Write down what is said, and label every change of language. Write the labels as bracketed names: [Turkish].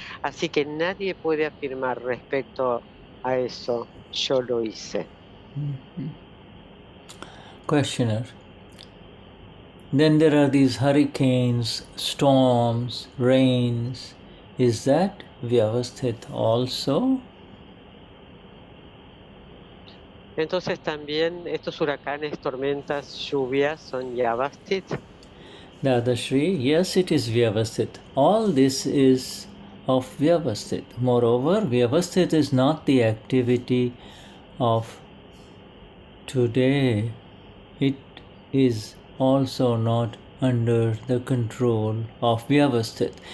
[Spanish] Así que nadie puede afirmar respecto a eso, yo lo hice. [English] Questioner. Then there are these hurricanes, storms, rains. Is that Vyavasthit also? [Spanish] Entonces también estos huracanes, tormentas, lluvias son Vyavasthit. [English] Dadashri, yes, it is Vyavasthit. All this is of Vyavasthit. Moreover, Vyavasthit is not the activity of today. It is also not under the control of Vyavasthit.